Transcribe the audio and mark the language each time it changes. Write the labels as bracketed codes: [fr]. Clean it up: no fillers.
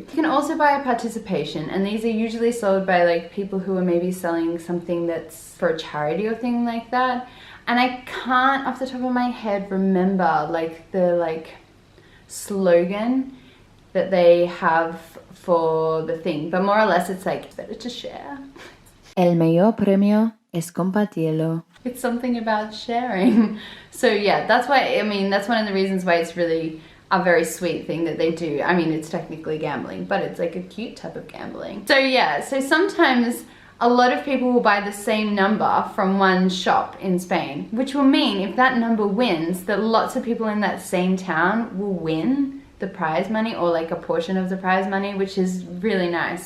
[en] You can also buy a participation, and these are usually sold by like people who are maybe selling something that's for a charity or thing like that. And I can't off the top of my head remember like the slogan that they have for the thing, but more or less it's like, better to share. [es] El mejor premio es compartirlo. [en] It's something about sharing. So yeah, that's why, I mean, that's one of the reasons why it's really a very sweet thing that they do. I mean, it's technically gambling, but it's like a cute type of gambling. So yeah, so sometimes a lot of people will buy the same number from one shop in Spain, which will mean if that number wins, that lots of people in that same town will win the prize money, or like a portion of the prize money, which is really nice.